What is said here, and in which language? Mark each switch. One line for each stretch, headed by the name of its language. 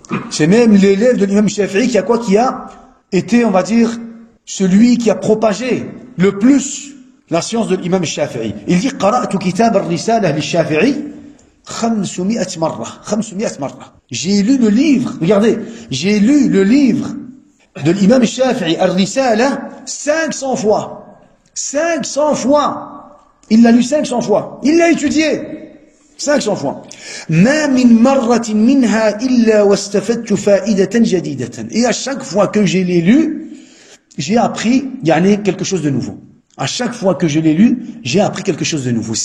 French: C'est même l'élève de l'imam al-Shafi'i qui a été, on va dire, celui qui a propagé le plus la science de l'imam al-Shafi'i.
Arabic: Il dit, قرأت كتاب الرسالة للشافعي 500 مرة.
French: J'ai lu le livre, regardez, j'ai lu le livre de l'imam al-Shafi'i, Ar-Risala, 500 fois. 500 fois. Il l'a lu 500 fois. Il l'a étudié 500 fois.
Arabic: ما من مرة منها إلا واستفدت فائدة جديدة.
French: Et à chaque fois que je l'ai lu, j'ai appris, quelque chose de nouveau. À chaque fois que je l'ai lu, j'ai appris quelque chose de nouveau.